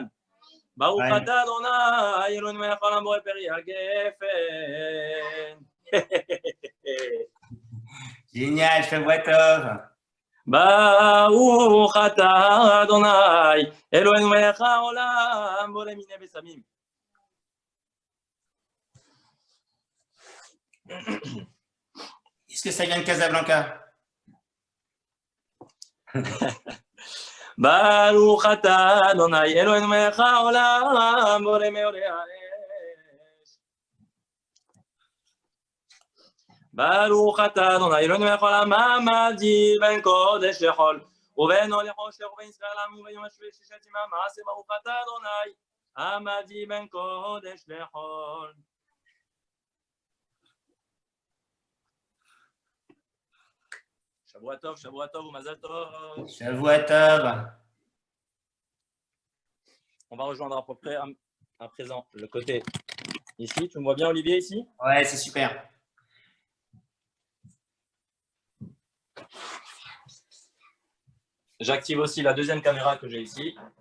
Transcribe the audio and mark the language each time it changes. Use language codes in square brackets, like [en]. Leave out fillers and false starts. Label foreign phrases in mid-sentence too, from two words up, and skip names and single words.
[he] ברוך אתה אדוני, אלוהינו מלך העולם בורא פרי הגפן. [fr] Génial, [he] שבוע טוב. ברוך אתה אדוני, אלוהינו מלך העולם בורא מיני בשמים. [fr] Est-ce que ça vient de Casablanca? [he] ברוך אתה אדוני אלוהינו מלך העולם בורא מאורי האש. ברוך אתה אדוני אלוהינו מלך העולם המבדיל בין קודש לחול ובין אור לחושך ובין ישראל לעם ובין יום השביעי ששת ימי המעשה. ברוך אתה אדוני המבדיל בין קודש לחול. שבוע טוב ou מזל טוב. שבוע טוב. [fr] On va rejoindre à peu près à présent le côté ici. Tu me vois bien, Olivier, ici? Ouais, c'est super. J'active aussi la deuxième caméra que j'ai ici.